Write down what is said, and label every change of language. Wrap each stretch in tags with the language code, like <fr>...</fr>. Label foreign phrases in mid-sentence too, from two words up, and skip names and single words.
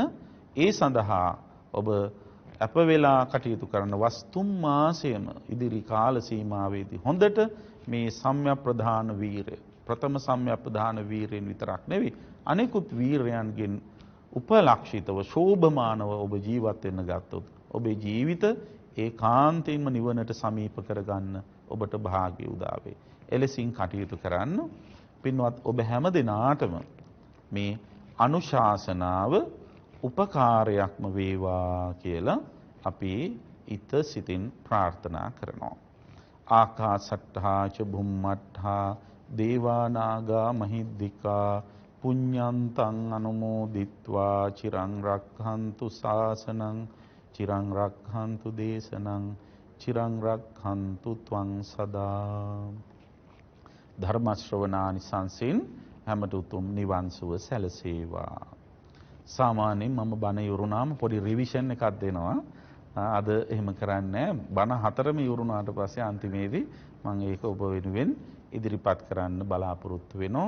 <si>ඒ සඳහා ඔබ අප වෙලා කටයුතු කරන වස්තුම් මාසයම ඉදිරි කාල සීමාවේදී හොඳට මේ සම්‍යක් ප්‍රධාන වීරය ප්‍රථම සම්‍යක් ප්‍රධාන වීරයෙන් විතරක් නෙවෙයි අනෙකුත් වීරයන්ගෙන් උපලක්ෂිතව ශෝභමානව ඔබ ජීවත් වෙන්න ගත්තොත් ඔබේ ජීවිත ඒකාන්තයෙන්ම නිවනට සමීප කරගන්න ඔබට භාග්‍ය උදා වේ. එලෙසින් කටයුතු කරන්න. පින්වත් ඔබ හැම දිනාටම මේ අනුශාසනාව උපකාරයක්ම වේවා කියලා අපි ඉත සිතින් ප්‍රාර්ථනා කරනවා.</si> <pi>ආකාසට්ඨා ච බුම්මට්ඨා දේවා නාග මහිද්దికා පුඤ්ඤන්තං අනුමෝදිත්වා චිරං රක්ඛන්තු ශාසනං චිරං රක්ඛන්තු දේශනං චිරං රක්ඛන්තු ත්වං සදා.</pi> <si>ධර්ම ශ්‍රවණානිසංසෙන් හැමට උතුම් නිවන් සුව සැලසේවා. සාමාන්‍යයෙන් මම බණ යුරුනාම පොඩි රිවිෂන් එකක් දෙනවා. අද එහෙම කරන්නේ බණ හතරම යුරුනාට පස්සේ අන්තිමේදී මම ඒක ඔබ වෙනුවෙන් ඉදිරිපත් කරන්න බලාපොරොත්තු වෙනවා.</si>